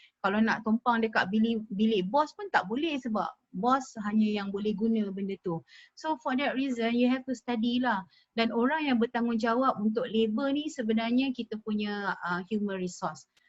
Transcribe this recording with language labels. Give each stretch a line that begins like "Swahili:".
Malay: Kalau nak tumpang dekat bilik bos pun tak boleh sebab bos hanya yang boleh guna benda tu.
English: So for that reason you have to study lah.
Malay: Dan orang yang bertanggungjawab untuk labor ni sebenarnya kita punya human resource.